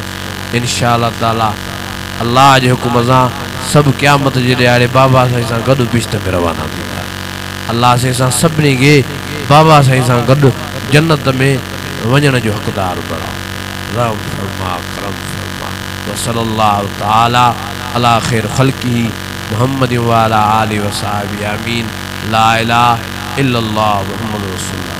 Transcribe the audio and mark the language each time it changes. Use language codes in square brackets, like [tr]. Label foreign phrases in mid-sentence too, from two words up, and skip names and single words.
[sd] इंशाअल्लाह ताला अल्लाह जे हुकुम सां सभु क़यामत जे ॾियारे बाबा साईं सां गॾु बिश्त में रवाना थींदा। अल्लाह साईं सां सभिनी खे बाबा साईं सां गॾु जन्नत में वञण जो हक़दार बणाओ। रहम फरमा, करम फरमा। [ar] وصلى الله تعالى على خير خلقه محمد وعلى آله وصحبه آمين. لا إله إلا الله محمد رسول الله.